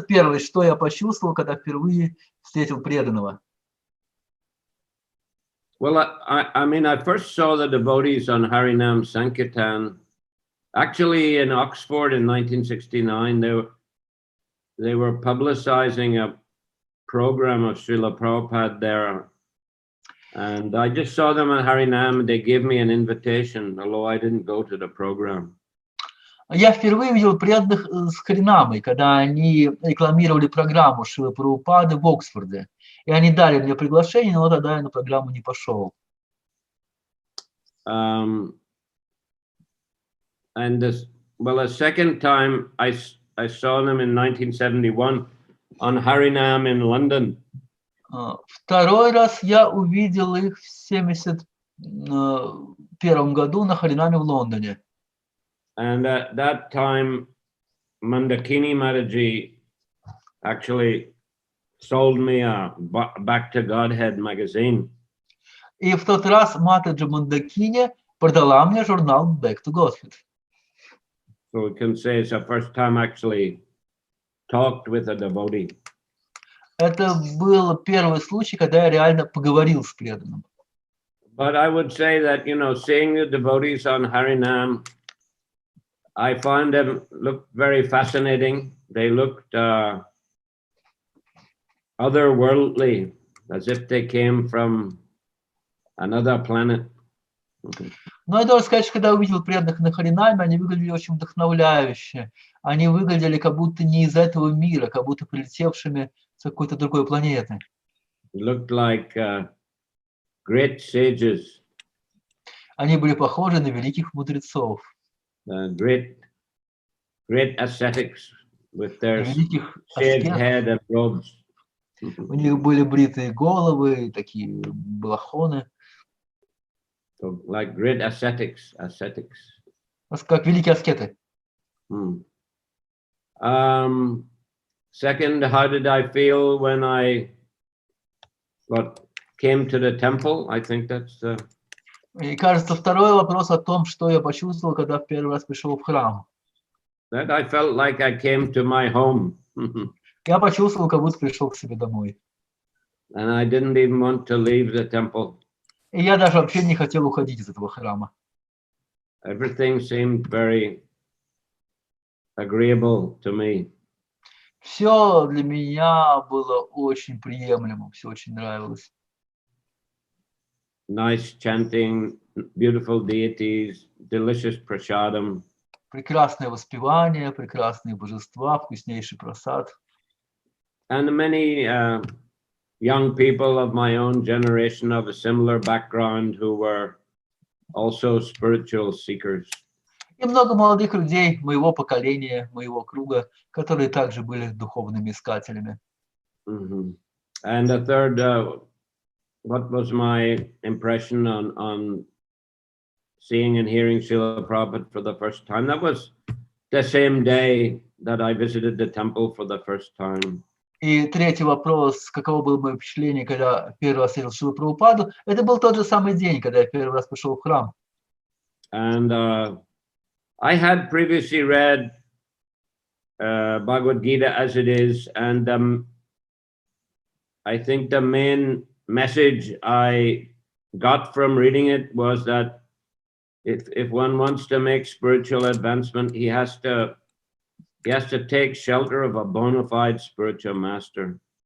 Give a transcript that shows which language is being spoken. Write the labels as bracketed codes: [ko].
[ru] Первый, что я почувствовал, когда впервые встретил преданного? [en] Well, I mean, I first saw the devotees on Harinam Sankirtan. Actually, in Oxford in 1969, they were publicizing a program of Shrila Prabhupada there. And I just saw them on Harinam, and they gave me an invitation, although I didn't go to the program. [ru] Я впервые видел преданных с Харинамой, когда они рекламировали программу Шрилы Прабхупады в Оксфорде. И они дали мне приглашение, но тогда я на программу не пошел. [en] And a second time I saw them in 1971 on Harinam in London. [ru] Второй раз я увидел их в 1971 году на Харинаме в Лондоне. [en] And at that time, Mandakini Mataji actually sold me a Back to Godhead magazine. [ru] И в тот раз Матаджи Мандакини продала мне журнал Back to Godhead. [en] So we can say it's the first time I actually talked with a devotee. [ru] Это был первый случай, когда я реально поговорил с преданным. [en] But I would say that, you know, seeing the devotees on Harinam, I found them look very fascinating. They looked otherworldly, as if they came from another planet. [ru] Но я должен сказать, что когда увидел преданных на Харинаме, они выглядели очень вдохновляюще. Они выглядели как будто не из этого мира, как будто прилетевшими с какой-то другой планеты. [en] Looked like great sages. [ru] Они были похожи на великих мудрецов. [en] Great ascetics with their [ru] Великих [en] shaved [ru] аскетов, [en] head and robes. [ru] У них были бритые головы, такие балахоны, [en] So, like great ascetics. [ru] как великие аскеты. [en] Second, how did I feel when I came to the temple? I think that's the... [ru] И, кажется, второй вопрос о том, что я почувствовал, когда в первый раз пришел в храм. [en] That I felt like I came to my home. [ru] Я почувствовал, как будто пришел к себе домой. [en] And I didn't even want to leave the temple. [ru] И я даже вообще не хотел уходить из этого храма. [en] Everything seemed very agreeable to me. [ru] Все для меня было очень приемлемо, все очень нравилось. [en] Nice chanting, beautiful deities, delicious prasadam. [ru] Прекрасное воспевание, прекрасные божества, вкуснейший просад. [en] And many young people of my own generation of a similar background who were also spiritual seekers. [ru] И много молодых людей моего поколения, моего круга, которые также были духовными искателями. [en] And the third, what was my impression on seeing and hearing Srila Prabhupada for the first time? That was the same day that I visited the temple for the first time. [ru] И третий вопрос, каково было мое впечатление, когда первый раз видел Шрилу Прабхупаду, это был тот же самый день, когда я первый раз пришел в храм. [en] And I had previously read Bhagavad Gita as it is, and I think the main message I got from reading it was that if one wants to make spiritual advancement, he has to take shelter of a bona fide spiritual master.